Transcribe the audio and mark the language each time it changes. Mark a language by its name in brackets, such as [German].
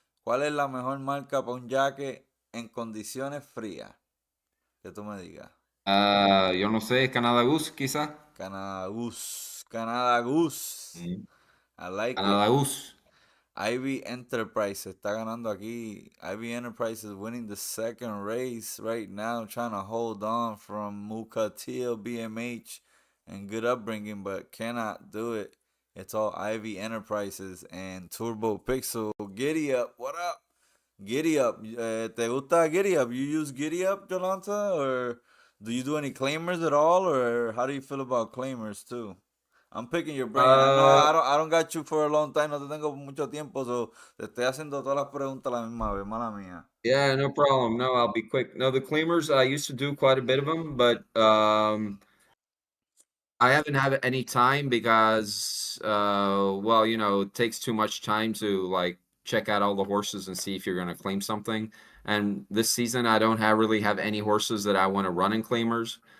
[Spanish] ¿Cuál es la mejor marca para un jaque en condiciones frías? Que tú me digas. Ah, yo no sé, Canadá Goose quizá. [English] Canada Goose. Canada Goose. Mm, I like it. Canadá Goose. [Spanish] Ivy Enterprise está ganando aquí. [English] Ivy Enterprise is winning the second race right now, trying to hold on from Mukatil, BMH, and Good Upbringing, but cannot do it. It's all Ivy Enterprises and Turbo Pixel. Giddy up, what up? Giddy up. ¿Te gusta Giddy up? You use Giddy up, Jolanta? Or do you do any claimers at all? Or how do you feel about claimers too? I'm picking your brain. I know Ah, [Spanish] I don't got you for a long time. No te tengo mucho tiempo, so te estoy haciendo todas las preguntas a la misma vez, mala mía. [English] yeah, no problem. No, I'll be quick. No, the claimers, I used to do quite a bit of them, but I haven't had any time because, well, it takes too much time to like check out all the horses and see if you're going to claim something. And this season, I don't really have any horses that I want to run in claimers.